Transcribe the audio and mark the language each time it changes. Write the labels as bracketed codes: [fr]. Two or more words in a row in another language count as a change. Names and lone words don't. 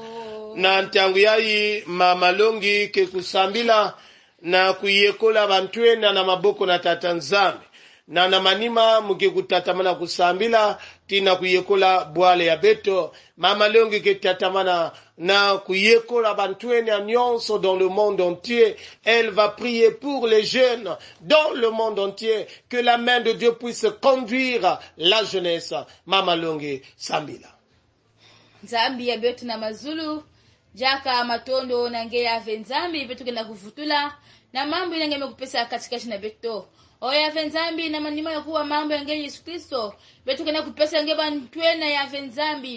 [kg] Na ntangu yayi mama longi ke kusambila na kuyekola bantwena na maboko na tata Nzambi. Na namanima muke kutatamana kusambila tina kuyekola bwale ya beto. Mama longi ke tatamana na kuyekola bantwena nyonso [fr] dans le monde entier. Elle va prier pour les jeunes dans le monde entier. Que la main de Dieu puisse conduire la jeunesse. [kg] Mama longi sambila. Nzambi ya beto na mazulu. Jaka matondo na nge ya Venzambi betu kena kuvutula na mambo ina ngeme kupesa katikati na beto. Oya Venzambi na manima ya kuwa mambo ya nge Yesu Kristo betu kena kupesa nge bantwena ya Venzambi.